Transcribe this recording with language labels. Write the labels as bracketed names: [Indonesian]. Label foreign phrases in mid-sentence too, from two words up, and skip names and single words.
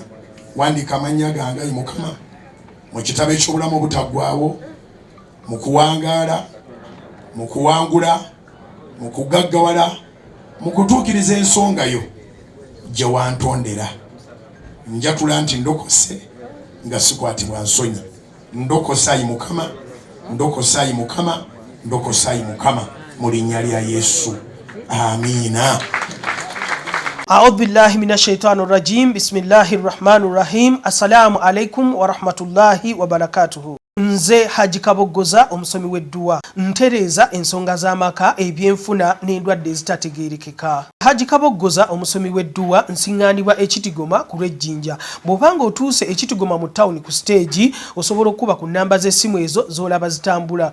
[Ganda] Wandika amannya gange, ayi Mukama, mu kitabo eky'obulamu obutaggwaawo, mu kuwangaala, mu kuwangula, mu kugaggawala, mu kutuukiriza ensonga yo gye wantondera. Njatula nti ndokose nga sikwatibwa nsonyi. Ndokosa ayi Mukama, ndokosa ayi Mukama, ndokosa ayi Mukama, mu linnya lya Yesu. Amiina. [Arabic] أعوذ بالله من الشيطان الرجيم بسم الله الرحمن الرحيم السلام عليكم ورحمة الله وبركاته. [Ganda] Nze Haji Kabogoza omusomi w'edduwa ntereeza ensonga z'amaka ebyenfuna n'endwadde ezitategeerekeka. Haji Kabogoza omusomi w'edduwa nsiŋŋaanibwa Ekitigoma ku Lwejjinja. Bw'obanga otuuse Ekitigoma mu ttawuni ku siteegi osobola okuba ku nnamba z'essimu ezo z'olaba zitambula.